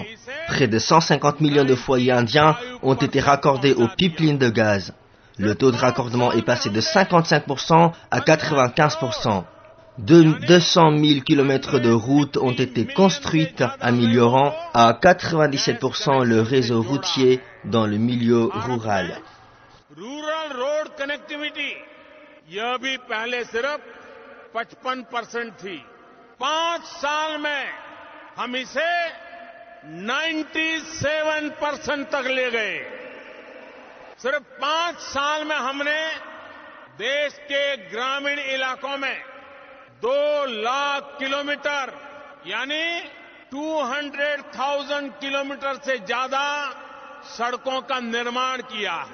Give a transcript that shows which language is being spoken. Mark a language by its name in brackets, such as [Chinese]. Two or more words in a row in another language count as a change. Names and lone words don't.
[French] Près de 150 millions de foyers indiens ont été raccordés aux pipelines de gaz. Le taux de raccordement est passé de 55% à 95%. 200 000 kilomètres de routes ont été construites, améliorant à 97% le réseau routier dans le milieu rural. [English] rural road connectivity [Hindi] यह भी पहले सिर्फ 55% थी। 5 साल में हम इसे 97% तक ले गए। सिर्फ 5 साल में हमने देश के ग्रामीण इलाकों में 2 लाख किलोमीटर यानी 200,000 किलोमीटर से ज्यादा सड़कों का निर्माण किया है।